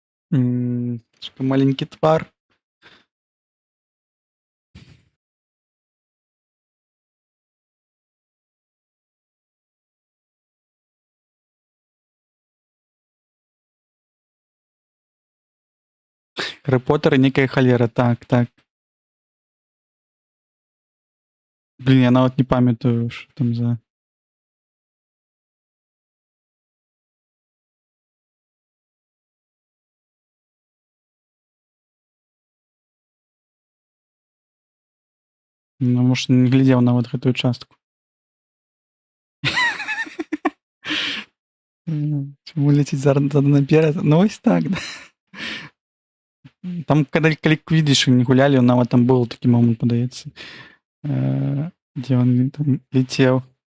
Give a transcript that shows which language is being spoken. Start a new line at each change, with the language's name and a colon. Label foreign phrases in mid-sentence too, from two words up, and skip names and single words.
Ukrainian: Такий маленький твар.
Belarusian: Гаррі Поттер і некая халера, так, так.
Ukrainian: Блін, я нават не пам'ятаю, що там за. Ну,
Belarusian: может, не глядзеў нават гэтую частку. Чаму ляціць зараз наперад? Ну, вось так, да. Там, калі квіддіч не гулялі, нават там быў такі момант, падаецца, дзе ён там лецеў.